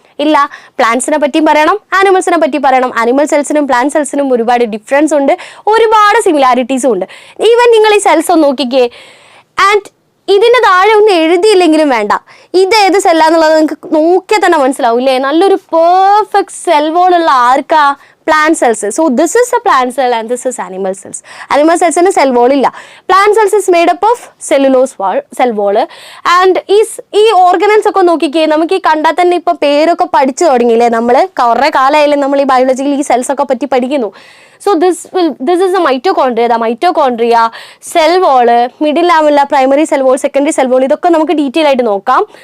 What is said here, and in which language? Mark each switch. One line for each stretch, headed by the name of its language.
Malayalam: ഇല്ല, പ്ലാന്റ്സിനെ പറ്റിയും പറയണം, ആനിമൽസിനെ പറ്റി പറയണം. ആനിമൽ സെൽസിനും പ്ലാന്റ് സെൽസിനും ഒരുപാട് ഡിഫറൻസ് ഉണ്ട്, ഒരുപാട് സിമിലാരിറ്റീസും ഉണ്ട്. ഈവൻ നിങ്ങൾ ഈ സെൽസ് ഒന്ന് നോക്കിക്കേ. ആൻഡ് ഇതിൻ്റെ താഴെ ഒന്നും എഴുതിയില്ലെങ്കിലും വേണ്ട, ഇത് ഏത് സെല്ലാന്നുള്ളത് നിങ്ങൾക്ക് നോക്കിയാൽ തന്നെ മനസ്സിലാവില്ലേ. നല്ലൊരു പെർഫെക്റ്റ് സെൽ വോൾ ഉള്ള ആർക്കാ?
English: plant cells. So this is a plant cell and this is animal cells. Animal cells in a cell wall illa. Plant cells is made up of cellulose cell wall.
Malayalam: And ee organelles ഒക്കെ നോക്കിക്കേ, നമുക്ക് ഈ കണ്ടാൽ തന്നെ ഇപ്പൊ പേരൊക്കെ പഠിച്ചു തുടങ്ങിയില്ലേ. നമ്മൾ കുറേ കാലമായാലും നമ്മൾ ഈ ബയോളജിയിൽ ഈ സെൽസ് ഒക്കെ പറ്റി പഠിക്കുന്നു.
English: So this is the mitochondria, cell wall, middle lamella, primary cell wall, secondary cell wall.
Malayalam: ഇതൊക്കെ നമുക്ക് ഡീറ്റെയിൽ ആയിട്ട് നോക്കാം.